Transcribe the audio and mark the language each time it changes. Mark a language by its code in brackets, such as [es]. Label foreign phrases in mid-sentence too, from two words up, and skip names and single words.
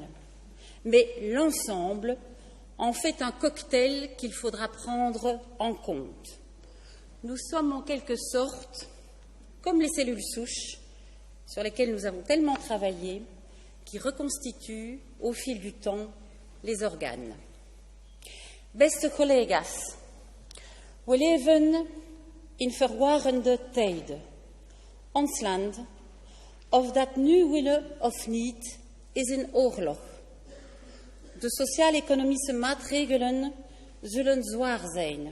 [fr] Mais l'ensemble en fait un cocktail qu'il faudra prendre en compte. Nous sommes en quelque sorte comme les cellules souches sur lesquelles nous avons tellement travaillé, qui reconstituent au fil du temps les organes. [nl] Beste collega's, we leven in verwarrende tijden. Ons land, of dat nu willen of niet, is in oorlog. De sociaal-economische maatregelen zullen zwaar zijn.